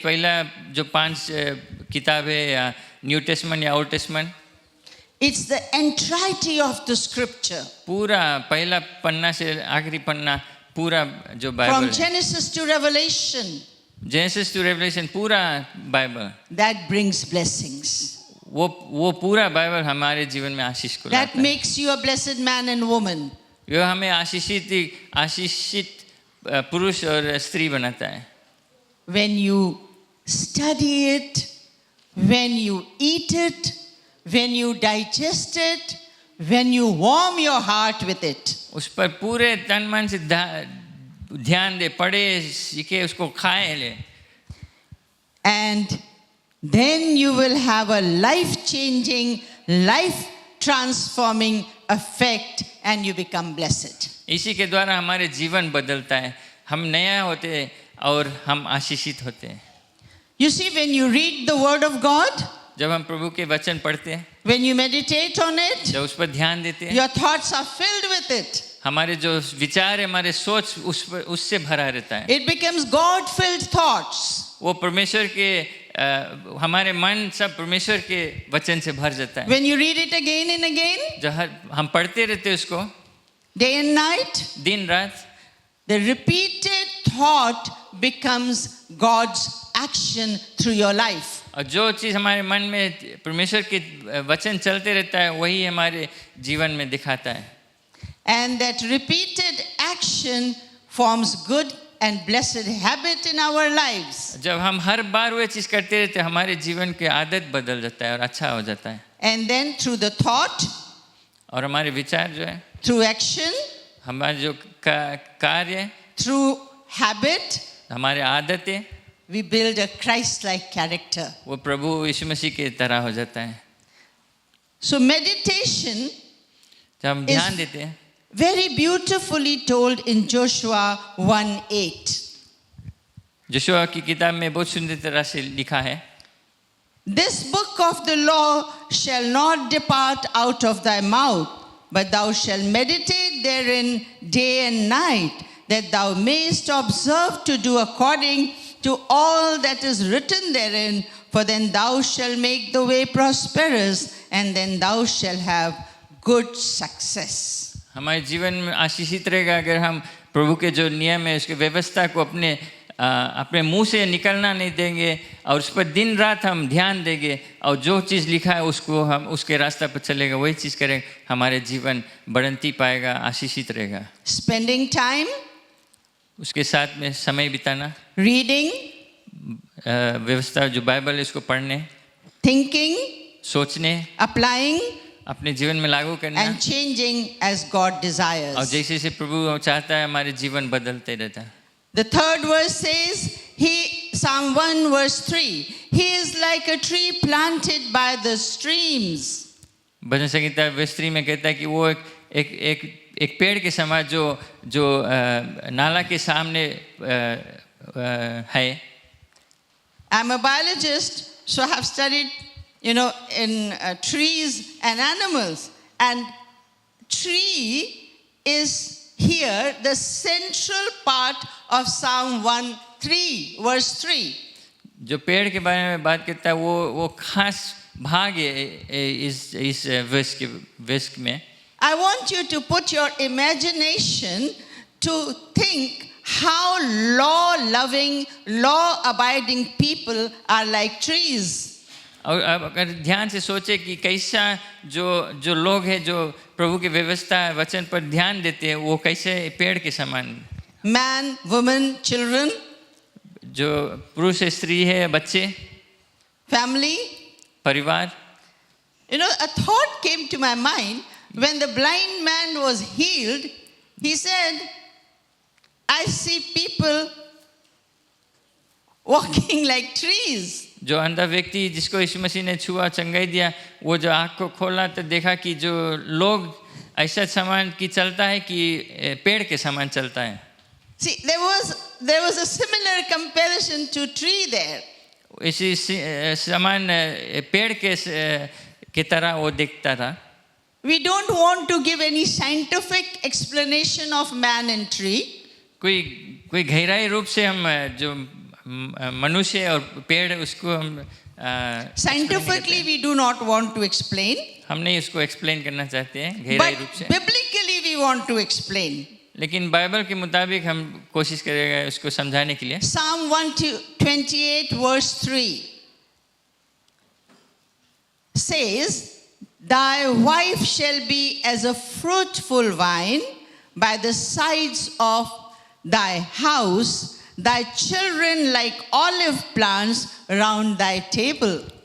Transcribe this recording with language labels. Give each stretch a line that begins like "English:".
Hindi: पहला जो 5 किताब है या न्यू टेस्टमेंट या old testament.
English: It's the entirety of the scripture.
Hindi: पूरा पहला पन्ना से आखिरी पन्ना पूरा जो
English: From
Hindi: बाइबल है.
English: Genesis to Revelation, Genesis to Revelation
Hindi: पूरा बाइबल.
English: that brings blessings.
Hindi: वो पूरा बाइबल हमारे जीवन में आशीष को
English: That
Hindi: लाता है.
English: makes you a blessed man and woman.
Hindi: वो हमें आशीषित पुरुष और स्त्री बनाता है.
English: When you study it, when you eat it, when you digest it, when you warm your heart with it.
Hindi: उस पर पूरे तन मन से ध्यान दे, पढ़े, सीखे, उसको खाए ले.
English: And then you will have a life-changing, life-transforming effect and you become blessed.
Hindi: इसी के द्वारा हमारे जीवन बदलता है. हम नया होते हैं और हम आशीषित होते हैं.
English: You see, when you read the Word of God,
Hindi: जब हम प्रभु के वचन पढ़ते हैं,
English: when you meditate on it,
Hindi: जब उस पर ध्यान देते हैं,
English: your thoughts are filled with it.
Hindi: हमारे जो विचार है, हमारे सोच उससे भरा रहता है.
English: It becomes God-filled thoughts.
Hindi: वो परमेश्वर के हमारे मन सब परमेश्वर के वचन से भर जाता है.
English: When you read it again and again,
Hindi: जब हम पढ़ते रहते हैं उसको
English: day and night,
Hindi: दिन रात,
English: the repeated thought becomes God's action through your life.
Hindi: और जो चीज़ हमारे मन में परमेश्वर के वचन चलते रहता है वही हमारे जीवन में दिखाता है.
English: And that repeated action forms good and blessed habit in our lives.
Hindi: जब हम हर बार वो चीज़ करते रहते हैं हमारे जीवन की आदत बदल जाता है और अच्छा हो जाता है.
English: And then through the thought,
Hindi: और हमारे विचार जो है,
English: through action,
Hindi: हमारे जो कार्य,
English: through habit,
Hindi: हमारे आदतें,
English: we build a Christ-like character.
Hindi: वो प्रभु यीशु मसीह की तरह हो जाता है.
English: So meditation
Hindi: जब हम ध्यान देते हैं,
English: very beautifully told in Joshua 1:8.
Hindi: यहोशू की किताब में बहुत सुंदर तरह से लिखा है,
English: This book of the law shall not depart out of thy mouth, but thou shalt meditate therein day and night, that thou mayest observe to do according to all that is written therein, for then thou shalt make the way prosperous, and then thou shalt have good success.
Hindi: हमारे जीवन में आशीषित रहेगा अगर हम प्रभु के जो नियम है उसके व्यवस्था को अपने मुंह से निकलना नहीं देंगे और उस पर दिन रात हम ध्यान देंगे और जो चीज़ लिखा है उसको हम उसके रास्ते पर चलेगा, वही चीज़ करेंगे, हमारे जीवन बढ़ती पाएगा, आशीषित रहेगा.
English: Spending time,
Hindi: उसके साथ में समय बिताना,
English: reading,
Hindi: व्यवस्था जो बाइबल है उसको पढ़ने,
English: thinking,
Hindi: सोचने,
English: applying,
Hindi: अपने जीवन में लागू करना,
English: and changing as God
Hindi: और
English: desires.
Hindi: जैसे जैसे प्रभु चाहता है हमारे जीवन बदलते रहता है.
English: The third verse says, Psalm 1 verse 3, he is like a tree planted by the streams.
Hindi: भजन संगीता वेस्त्री में कहता है कि वो एक पेड़ के समान जो नाला के सामने है.
English: I'm a biologist, so I have studied, in trees and animals. And tree is here the central part of Psalm 1:3, verse 3.
Hindi: जो पेड़ के बारे में बात करता है वो खास भाग है इस वेस्ट में.
English: I want you to put your imagination to think how law-loving, law-abiding people are like trees.
Hindi: और अब अगर ध्यान से सोचे कि कैसा जो लोग हैं जो प्रभु की व्यवस्था वचन पर ध्यान देते हैं वो कैसे पेड़ के समान,
English: Man, woman, children,
Hindi: जो पुरुष स्त्री है, बच्चे,
English: family.
Hindi: परिवार.
English: A thought came to my mind when the blind man was healed. He said, I see people walking like trees.
Hindi: जो अंधा व्यक्ति जिसको यीशु मसीह ने छुआ चंगाई दिया, वो जो आँख को खोला तो देखा कि जो लोग ऐसा समान की चलता है कि पेड़ के समान चलता है।
English: See, there was a similar comparison to tree there.
Hindi: इसी समान पेड़ के तरह वो दिखता था।
English: We don't want to give any scientific explanation of man and tree.
Hindi: कोई गहराई रूप से हम जो मनुष्य और पेड़ उसको हम
English: Scientifically, we do not want to explain.
Hindi: हम नहीं उसको एक्सप्लेन करना चाहते हैं गहराई
English: But
Hindi: रूप से,
English: biblically, we want to explain.
Hindi: लेकिन बाइबल के मुताबिक हम कोशिश करेंगे उसको समझाने के लिए।
English: Psalm 128, verse 3 says, Thy wife shall be as a fruitful vine by the sides of thy house, thy children like olive plants round thy table.